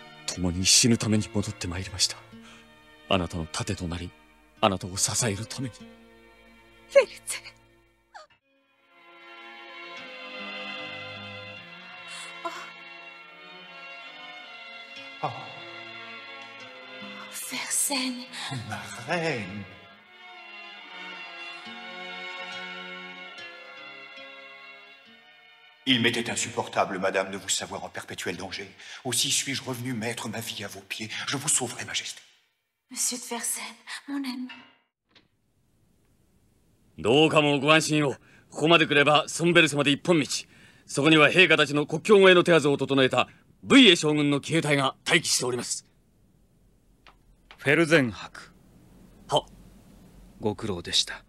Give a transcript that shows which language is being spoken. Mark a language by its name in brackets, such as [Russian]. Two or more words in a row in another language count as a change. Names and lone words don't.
[Japanese] 共に死ぬために戻ってまいりました。あなたの盾となり、あなたを支えるために。フェルゼン。 [French] Fersen. Ma reine. Il m'était insupportable, madame, de vous savoir en perpétuel danger. Aussi suis-je revenu mettre ma vie à vos pieds. Je vous sauverai, majesté. Monsieur de Fersen, mon ami. [Japanese] どうかもご安心を。ここまで来ればソンベルスまで一本道。そこには陛下たちの国境越えの手はずを整えたブイエ将軍の騎兵隊が待機しております。フェルゼン伯。は。ご苦労でした。